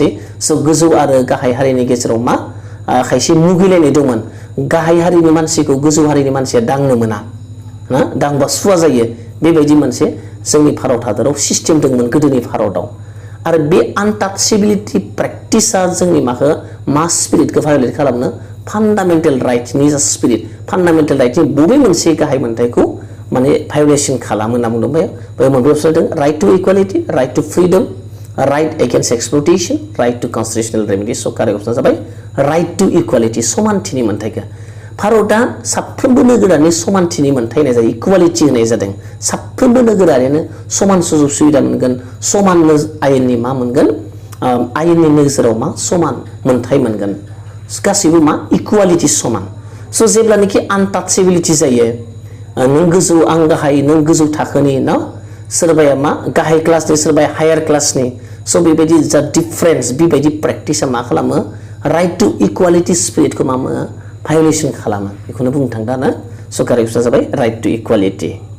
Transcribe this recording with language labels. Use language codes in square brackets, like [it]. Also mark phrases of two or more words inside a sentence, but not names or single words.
[brx] स गोजौ आरो गाहाय हारिनि गेजेराव मा खायसे मुगैलायनाय दंमोन गाहाय हारिनि मानसिखौ गोजौ हारिनि मानसिया दांनो मोना ना दांबा सुवा जायो बेबायदि मोनसे जोंनि भारत हादराव सिस्टेम दंमोन गोदोनि भारतआव आरो बे [en] untouchability practice [brx] जोंनि माखौ मा स्पिरिटखौ भायोलेट खालामनो [en] fundamental right [brx] जा [en] spirit fundamental [brx] राइटनि बबे मोनसे गाहाय मोनथायखौ माने भायोलेसन खालामो होनना बुंदों बेयाव मोनब्रै अपसन दं [en] right to equality right to freedom right against exploitation right to constitutional remedy [brx] स [en] correct option [brx] जाबाय [en] right to equality [brx] समानथिनि मोनथायखौ भारतआ साफ्रोमबो नोगोरारिनो समानथिनि मोनथाय होनाय जायो इक्वालिटी होनाय जादों साफ्रोमबो नोगोरारिनो समान सुजुग सुबिदा मोनगोन समान आयेननि मा मोनगोन आयेननि नोजोराव मा समान मोनथाय मोनगोन गासैबो मा इक्वालिटी समान स जेब्लानोखि अनटाचेबिलिटी जायो नों गोजौ आं गाहाय नों गोजौ थाखोनि ना सोरबाया मा गाहाय क्लासनि सोरबाया [en] higher class [brx] स बेबायदि जा डिफरेन्स बेबायदि प्रेक्टिसआ मा खालामो [en] right to equality spirit [brx] मा भायोलेसन खालामो बेखौनो बुंनो थांदा ना स' [en] correct option [brx] जाबाय [en] right to equality